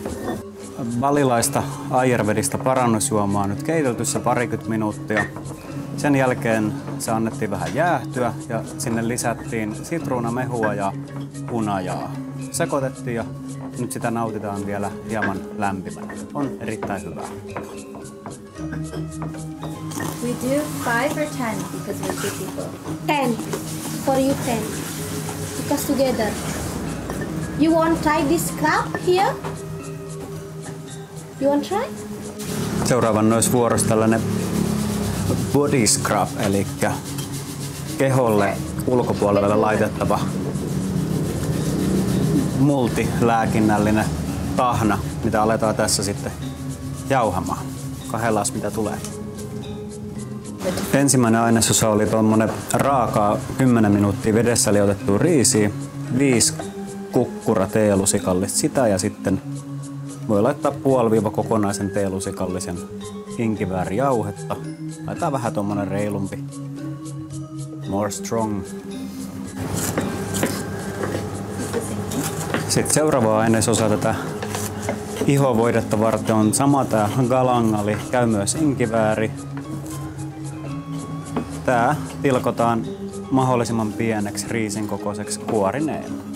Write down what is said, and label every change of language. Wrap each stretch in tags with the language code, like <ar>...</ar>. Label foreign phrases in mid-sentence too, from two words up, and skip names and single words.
<fi>Balilaista ayurvedista parannusjuomaa on nyt keitelty se 20 minuuttia. Sen jälkeen se annettiin vähän jäähtyä ja sinne lisättiin sitruunamehua ja hunajaa. Sekoitettiin ja nyt sitä nautitaan vielä hieman lämpimänä. On erittäin hyvää.</fi> <en>We do 5 or 10 because we're 2 people. 10. For you 10. Because together. You want try this crab here? You want try?</en> <fi>Seuraavan olisi vuorossa tällainen</fi> <en>body scrub,</en> <fi>eli keholle ulkopuolelle laitettava multilääkinnällinen tahna, mitä aletaan tässä sitten jauhamaan. Kahdellaas mitä tulee. Ensimmäinen ainesosa oli tuommoinen raakaa 10 minuuttia vedessä liotettua riisiä, 5 kukkura teelusikallista sitä ja sitten voi laittaa puoli-kokonaisen teelusikallisen inkiväärijauhetta. Laitetaan vähän tuommoinen reilumpi.</fi> <en>More strong.</en> <fi>Sitten seuraava ainesosa tätä ihovoidetta varten on sama tää galangali, käy myös inkivääri. Tää pilkotaan mahdollisimman pieneksi riisin kokoiseksi kuorineen.</fi>